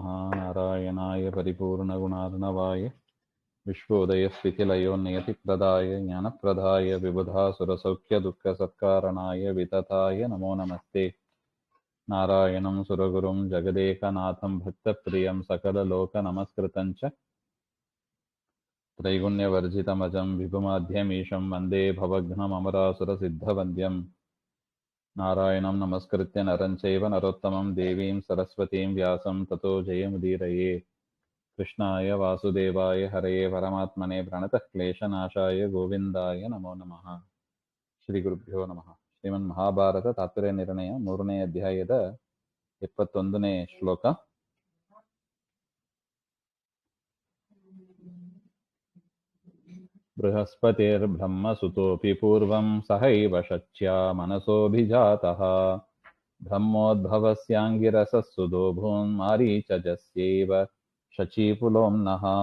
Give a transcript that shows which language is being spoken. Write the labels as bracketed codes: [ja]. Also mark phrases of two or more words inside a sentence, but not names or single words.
[sa] नारायणाय परिपूर्णगुणार्णवाय विश्वोदयस्थितिलयो नियतिप्रदाय ज्ञानप्रदाय विबुधासुरसौख्यदुःखसत्कारणाय वितताय नमो नमस्ते. नारायणं सुरगुरुं जगदेकनाथं भक्तप्रियं सकललोकनमस्कृतं च त्रैगुण्यवर्जितमजं विभुमाध्यमीशं वन्दे भवघ्नमरासुरसिद्धवन्द्यम्. नारायणं नमस्कृत्य नरं चैव नरोत्तमं देवीं सरस्वतीं व्यासं ततो जयमुदीरये. कृष्णाय वासुदेवाय हरये परमात्मने प्रणतः क्लेशनाशाय गोविन्दाय नमो नमः. श्री गुरुभ्यो नमः. [kn] ಶ್ರೀಮನ್ ಮಹಾಭಾರತ ತಾತ್ಪರ್ಯ ನಿರ್ಣಯ 3ನೇ ಅಧ್ಯಾಯದ 21ನೇ ಶ್ಲೋಕ. [sa] बृहस्पतिर्ब्रह्मसुतोपि पूर्वं सहैव शच्या मनसोभिजातः ब्रह्मोद्भवस्याङ्गिरसः सुदोभून् मारीचजस्यैव शचीपुलोम्नः.